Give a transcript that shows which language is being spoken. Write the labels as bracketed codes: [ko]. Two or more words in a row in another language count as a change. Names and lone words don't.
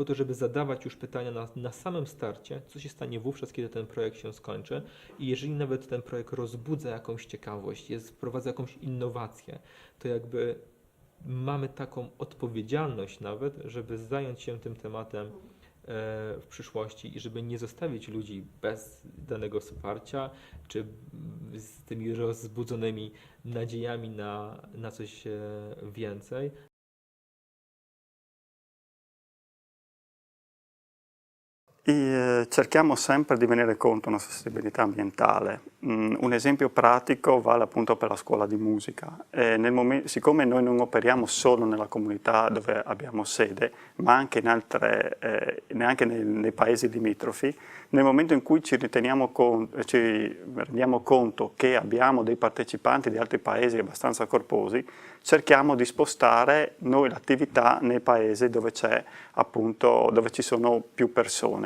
[pl] to, żeby zadawać już pytania na samym starcie, co się stanie wówczas, kiedy ten projekt się skończy i jeżeli nawet ten projekt rozbudza jakąś ciekawość, wprowadza jakąś innowację, to jakby mamy taką odpowiedzialność nawet, żeby zająć się tym tematem w przyszłości i żeby nie zostawić ludzi bez danego wsparcia, czy z tymi rozbudzonymi nadziejami na coś więcej. [it] Cerchiamo sempre di tenere conto della sostenibilità ambientale. Un esempio pratico vale appunto per la scuola di musica. Siccome noi non operiamo solo nella comunità dove abbiamo sede, ma anche neanche nei paesi limitrofi, nel momento in cui ci rendiamo conto che abbiamo dei partecipanti di altri paesi abbastanza corposi, cerchiamo di spostare noi l'attività nei paesi dove ci sono più persone.